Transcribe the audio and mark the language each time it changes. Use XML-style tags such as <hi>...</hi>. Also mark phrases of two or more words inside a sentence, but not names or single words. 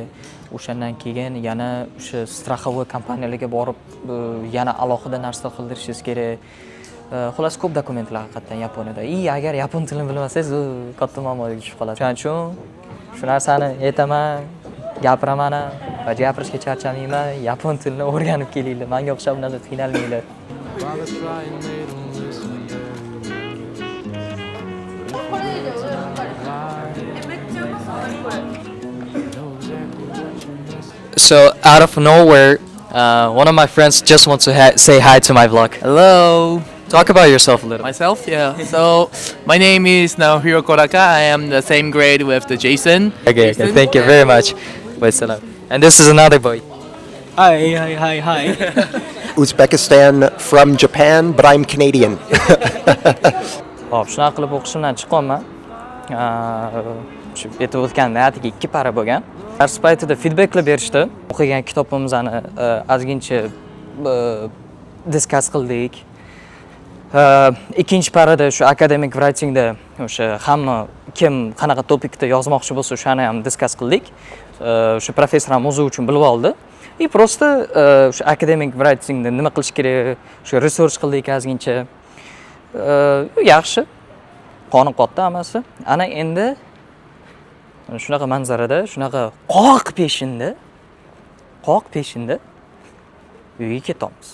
<uz>O'shandan keyin yana o'sha страховой kompaniyalarga borib yana alohida narsa qildirishingiz kerak. Xullas ko'p dokumentlar haqiqatan Yaponiyada. Agar yapon tilini bilmasangiz, katta muammoga tushib qolasiz. Shuning uchun shu narsani aytaman, gapiraman va gapirishga charchamayman. Yapon tilini o'rganib kelinglar. Menga o'xshab unaqa qiynalmanglar.</uz> <en>While I try and they don't listen. So out of nowhere, one of my friends just wants to say hi to my vlog. Hello. Talk about yourself a little. Myself, yeah. So my name is Naohiro Kodaka. I am the same grade with the Jason. Okay, thank you very much. Wait, salam. And this is another boy. Hi. Uzbekistan from Japan, but I'm Canadian.</en> <uz>Hop, shunaqa qilib o'qishimdan chiqqanman. Shu aytib o'tganimdek, atigi 2 para bo'lgan. Dars paytida feedbacklar berishdi. O'qigan kitobimizni ozgincha discuss qildik. Ikkinchi parada shu</uz> <en>academic writingda</en> <uz>o'sha hamma kim qanaqa topikda yozmoqchi bo'lsa o'shani ham discuss qildik. O'sha professor ham o'zi uchun bilib oldi.</uz> <ru>И просто</ru> <uz>o'sha</uz> <en>academic writingda</en> <uz>nima qilish kerak, o'sha research qildik ozgincha. Yaxshi. Qoni qotdi hammasi. Ana endi shunaqa manzarada, shunaqa qoq peshinda uyga ketamiz.</uz>